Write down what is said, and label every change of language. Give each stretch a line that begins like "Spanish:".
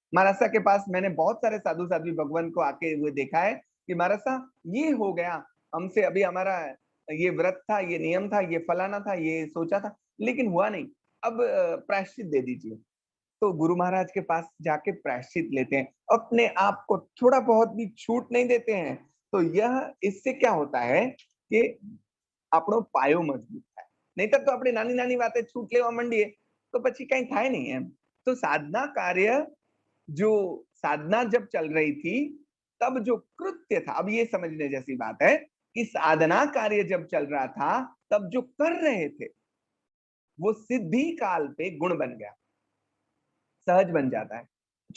Hindi: महाराज के पास मैंने बहुत सारे साधु साध्वी भगवान को आके हुए देखा है कि महाराज ये हो गया हमसे, अभी हमारा ये व्रत था, ये नियम था, ये फलाना था, ये सोचा था, लेकिन हुआ नहीं, अब प्रायश्चित दे दीजिए। तो गुरु महाराज के पास जाके प्रायश्चित लेते हैं, अपने आप को थोड़ा बहुत भी छूट नहीं देते हैं। तो यह, इससे क्या होता है कि
Gujarati: આપણો પાયો મજબૂત થાય। નહીતર તો આપણે નાની નાની વાતે છૂટ લેવા માંડીએ તો પછી કઈ થાય નહીં એમ।
Hindi: तो साधना कार्य, जो साधना जब चल रही थी, तब जो कृत्य था, अब ये समझने जैसी बात है कि साधना कार्य जब चल रहा था, तब जो कर रहे थे वो सिद्धि काल पे गुण बन गया, सहज बन जाता है।